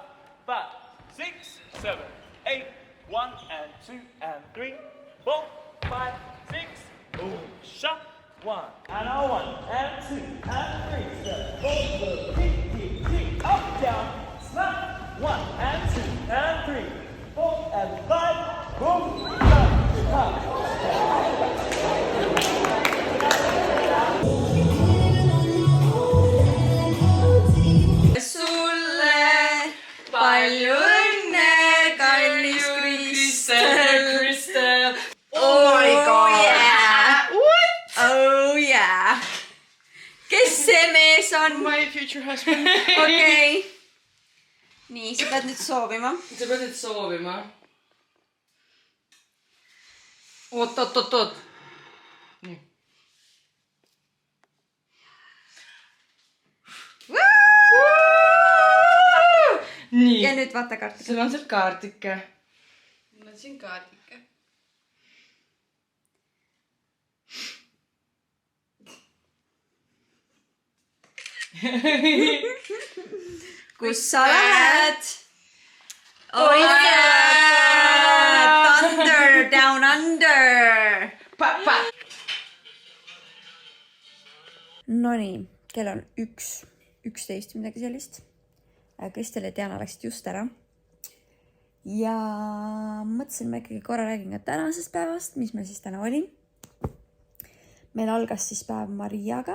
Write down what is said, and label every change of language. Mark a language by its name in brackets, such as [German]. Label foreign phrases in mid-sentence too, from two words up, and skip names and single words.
[English] 5, 6, 7, 8, 1 and 2 and 3, 4, 5, 6, boom, shot. 1 and 1 and 2 and 3, 7, 4, kick, up, down, slap. 1 and 2 and 3, 4 and 5, boom, shot. [Estonian] Sulle palju õnne, kallis Kristel. [English] Oh my god. Yeah. What? Oh yeah. [Estonian] Kes see mees on? [English] My future husband. [Estonian] Okei. Nii, sa pead nüüd soovima. Sa pead nüüd soovima. Oot. Nii. Ja nüüd vaata kaartike. Sul on seal kaartike. Mul on siin kaardike. Kus sa lähed? [English] Oh yeah! Thunder down under! [Estonian] Nonii, kell on 11 midagi sellist. Kristel ja Diana läksid just ära. Ja mõtlesin, ma ikkagi korra räägin ka tänasest päevast, mis meil siis täna oli. Meil algas siis päev Mariaga.